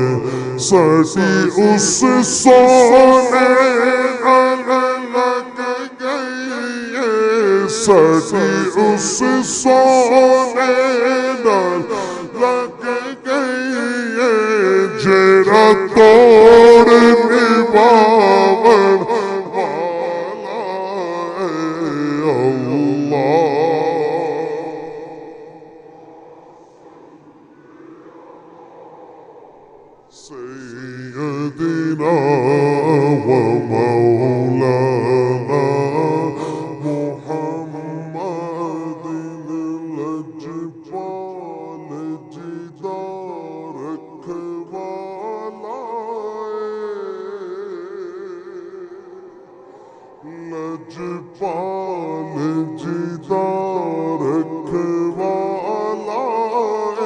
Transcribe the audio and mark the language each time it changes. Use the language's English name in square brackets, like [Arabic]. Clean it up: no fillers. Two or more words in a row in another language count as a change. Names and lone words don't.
[Punjabi] ساڈی اس سونے ساڈی اس سونے نال لگ گئی ہے، جیہڑا توڑ نبھاون والا ہے اللہ. [Arabic] سيدنا ومولانا محمد [Punjabi] لجپال جدا رکھوالا ہے، لجپال جدا رکھوالا ہے.